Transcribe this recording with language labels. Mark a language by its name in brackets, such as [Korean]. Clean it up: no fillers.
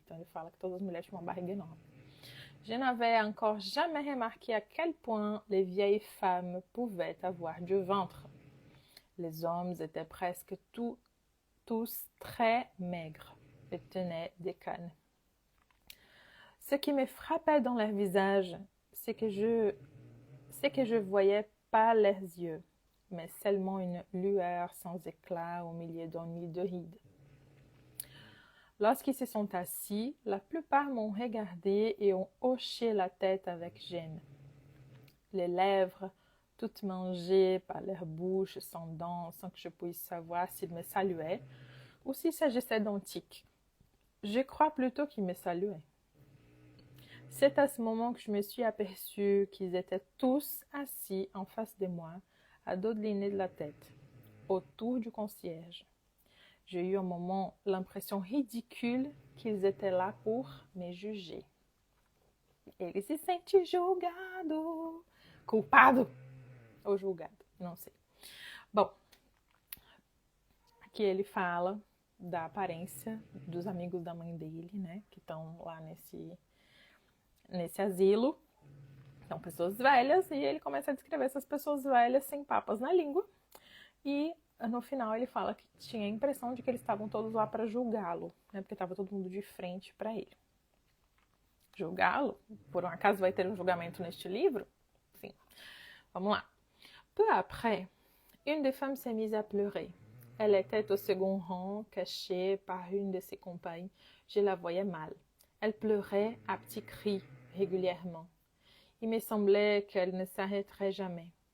[Portuguese] Então ele fala que todas as mulheres tinham uma barriga enorme. [French] Je n'avais encore jamais remarqué à quel point les vieilles femmes pouvaient avoir du ventre. Les hommes étaient presque tous très maigres et tenaient des cannes. Ce qui me frappait dans leur visage, c'est que je voyais pas leurs yeux, mais seulement une lueur sans éclat au milieu d'un nid de rides. Lorsqu'ils se sont assis, la plupart m'ont regardé et ont hoché la tête avec gêne. Les lèvres toutes mangées par leur bouche sans dents, sans que je puisse savoir s'ils me saluaient ou s'il s'agissait d'un tic. Je crois plutôt qu'ils me saluaient. C'est à ce moment que je me suis aperçue qu'ils étaient tous assis en face de moi, à dos incliné de la tête, autour du concierge. J'ai eu un moment l'impression ridicule qu'ils étaient là pour me juger. [Portuguese] Ele se sente julgado, culpado ou julgado, não sei. Bom, aqui ele fala da aparência dos amigos da mãe dele, né, que estão lá nesse asilo. São pessoas velhas e ele começa a descrever essas pessoas velhas sem papas na língua. E no final ele fala que tinha a impressão de que eles estavam todos lá para julgá-lo, né, porque estava todo mundo de frente para ele. Julgá-lo? Por um acaso vai ter um julgamento neste livro? Sim. Vamos lá. [French] Peu après, une des femmes s'est mise à pleurer. Elle était au second rang, cachée par une de ses compagnes. Je la voyais mal. Elle pleurait à petits cris régulièrement. Il me semblait qu'elle ne s'arrêterait jamais.